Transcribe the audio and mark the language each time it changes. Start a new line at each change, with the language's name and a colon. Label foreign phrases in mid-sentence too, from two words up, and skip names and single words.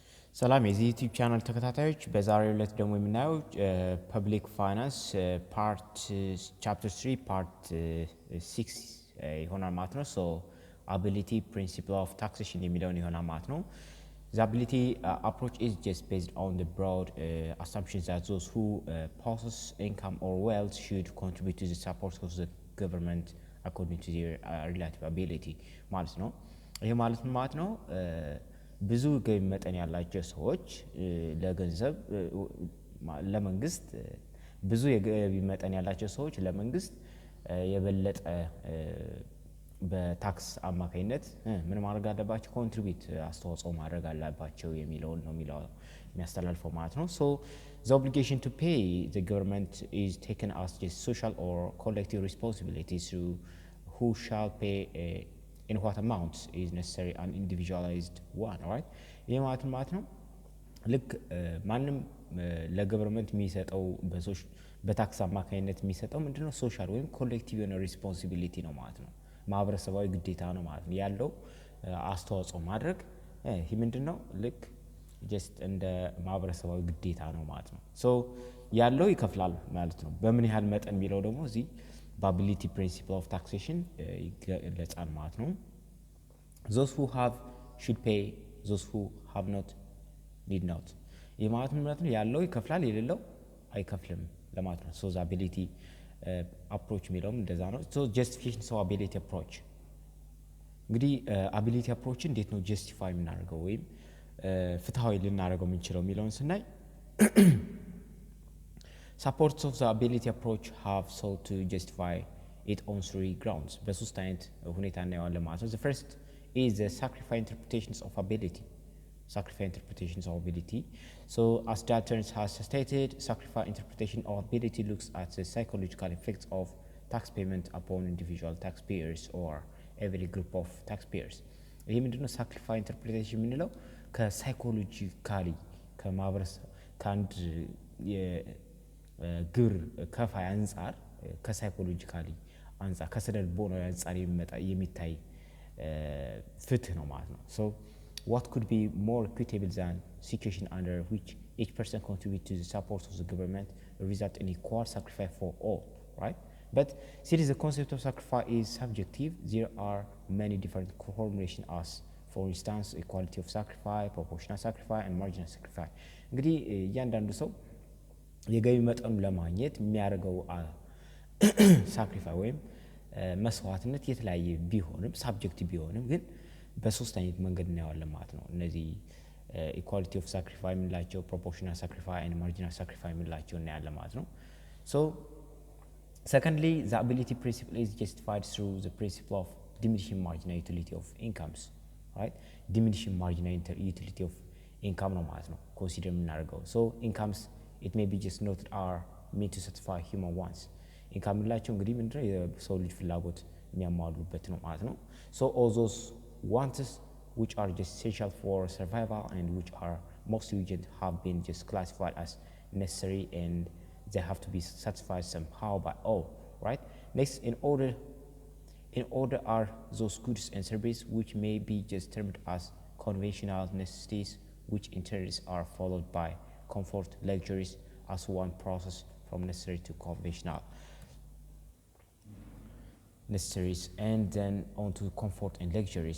Amharic: ሰላም የዚህ ዩቲዩብ ቻናል ተከታታዮች በዛሬው ዕለት ደግሞ የምናየው
English: public finance part chapter 3 part 6
Amharic: ይሆናል ማለት ነው።
English: ሶ ability principle of taxation
Amharic: የሚለውን ይሆናል ማለት ነው።
English: The ability approach is just based on the broad assumptions that those who possess income or wealth should contribute to the support of the government according to their relative ability
Amharic: ማለት ነው። ይሄ ማለት ነው ብዙ ገቢ መጠን ያላቸው ሰዎች ለገንዘብ ለመንግስት ብዙ የገቢ መጠን ያላቸው ሰዎች ለመንግስት የበለጠ በታክስ አማካይነት ምን ማድረግ አለባቸው ኮንትሪቢዩት አስተዋጽኦ ማድረግ አለባቸው የሚለው ነው የሚያስተላልፈው ማለት ነው።
English: so the obligation to pay the government is taken as just social or collective responsibility through who shall pay in what amount is necessary and individualized one, right?
Amharic: ይሄ ማለት ነው ልክ ማንም ለገቨርንመንት የሚሰጠው በታክስ አማካይነት የሚሰጠው ምንድነው ሶሻል ወይም ኮሌክቲቭ የሆነ ሪስፖንሲቢሊቲ ነው ማለት ነው። ማህበረሰባዊ ግዴታ ነው ማለት ነው ያለው አስተዋጽኦ ማድረግ ይሄ ምንድነው ልክ just እንደ ማህበረሰባዊ ግዴታ ነው ማለት ነው። so ያለው ይከፍላል ማለት ነው። በምን ያህል መጠን የሚለው ደግሞ እዚህ ability
English: principle of taxation
Amharic: ይገለጻል ማለት ነው።
English: those who have should pay, those who have not need
Amharic: not ይህ ማለት ነው ያለው ይከፍላል የሌለው አይከፍልም ለማለት ነው።
English: so the ability approach
Amharic: የሚለውም እንደዛ ነው።
English: so justification so ability approach
Amharic: እንግዲህ
English: ability approach
Amharic: እንዴት ነው justify የምናደርገው ወይም ፍትሃዊ ልናደርገው የምንችለው የሚለውን ስናይ
English: supports of the ability approach have sought to justify it on three grounds.
Amharic: በሶስት አይነት ሁኔታ እናየዋለን ማለት ነው።
English: the first is the sacrifice interpretations of ability. Sacrifice interpretations of ability. So as Dalton has stated, sacrifice interpretation of ability looks at the psychological effects of tax payment upon individual taxpayers or every group of taxpayers.
Amharic: ይሄ ምንድነው
English: sacrifice interpretation
Amharic: የምንለው ከሳይኮሎጂካሊ ከማህበረሰብ ከአንድ ግብር ከፋይ አንፃር ከሳይኮሎጂካሊ አንፃር ከስነልቦናዊ አንፃር የሚታይ ፍትህ ነው ማለት ነው።
English: so what could be more equitable than situation under which each person contributes to the support of the government result in equal sacrifice for all, right? But since the concept of sacrifice is subjective, there are many different formulations as for instance equality of sacrifice, proportional sacrifice and marginal sacrifice.
Amharic: እንግዲህ እያንዳንዱ ሰው የገቢ መጠኑ ለማግኘት የሚያደርገው ሳክሪፋይ ወይም መስዋዕትነት የተለያየ ቢሆንም ሳብጀክቲቭ ቢሆንም ግን በሶስት አይነት መንገድ እናየዋለን ማለት ነው። እነዚህ
English: equality of sacrifice
Amharic: የምንላቸው
English: proportional sacrifice and marginal sacrifice
Amharic: የምንላቸው እናያለን ማለት ነው።
English: so secondly the ability principle is justified through the principle of diminishing marginal utility of incomes, right? diminishing marginal utility of income
Amharic: ነው ማለት ነው ኮንሲደር የምናደርገው።
English: so incomes it may be just noted are meant to satisfy human wants. income
Amharic: ላቸው እንግዲህ ምንድነው የሰው ልጅ ፍላጎት የሚያሟሉበት ነው ማለት ነው።
English: so all those wants which are just essential for survival and which are most urgent have been just classified as necessary and they have to be satisfied somehow by all, right? next in order are those goods and services which may be just termed as conventional necessities which in turn are followed by comfort luxuries as one process from necessary to conventional necessaries and then on to comfort and luxuries.